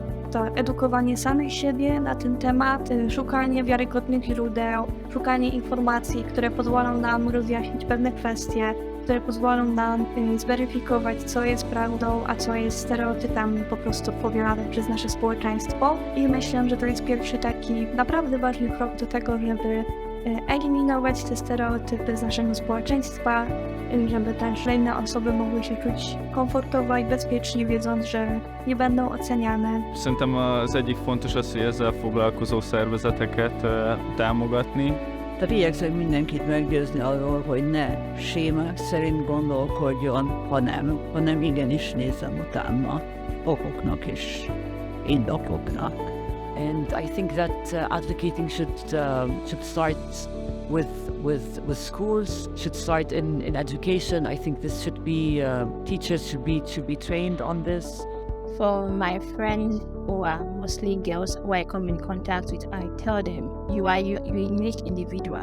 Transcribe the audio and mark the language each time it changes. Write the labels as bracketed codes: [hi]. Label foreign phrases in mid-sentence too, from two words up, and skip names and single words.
[pl] To edukowanie samych siebie na ten temat, szukanie wiarygodnych źródeł, szukanie informacji, które pozwolą nam rozjaśnić pewne kwestie, które pozwolą nam zweryfikować, co jest prawdą, a co jest stereotypami po prostu powielanym przez nasze społeczeństwo. I myślę, że to jest pierwszy taki naprawdę ważny krok do tego, żeby eliminować te stereotypy z naszego społeczeństwa, żeby też inne osoby mogły się czuć komfortowo i bezpiecznie, wiedząc, że nie będą oceniane. [hu] Szerintem az egyik fontos az, hogy ezzel foglalkozó szervezeteket támogatni. Tehát igyekszem mindenkit meggyőzni arról, hogy ne sémák szerint gondolkodjon, hanem igenis nézzem utána okoknak és indokoknak. [en] And I think that advocating should start with schools, should start in education. I think this should be teachers should be trained on this. For my friends who are mostly girls who I come in contact with, I tell them, you're a unique individual.